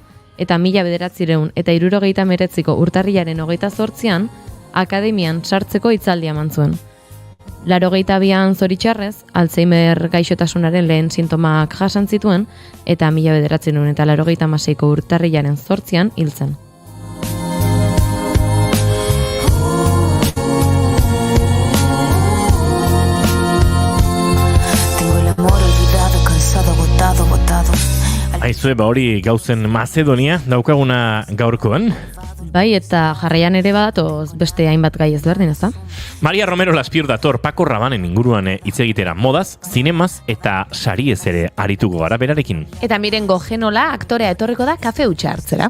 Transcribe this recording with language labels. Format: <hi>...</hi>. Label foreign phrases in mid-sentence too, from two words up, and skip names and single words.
<eu>Eta 1979ko urtarrilaren 28an akademian sartzeko hitzaldia eman zuen. 82an zoritxarrez, Alzheimer gaixotasunaren lehen sintomak jasan zituen, eta 1986ko urtarrilaren 8an hil zen.</eu> <es>tengo el amor olvidado, cansado, agotado, botado.</es> <eu>Aizue, hori gauzen Mazedonia daukaguna gaurkoan. Bai, eta jarraian ere badatoz beste hainbat gai ezberdin, ezta? Maria Romero Laspiur dator Paco Rabanen inguruan hitz egitera modaz, zinemaz eta sariez ere arituko gara berarekin. Eta Mirengo Genola aktorea etorriko da kafe hutsa hartzera.</eu>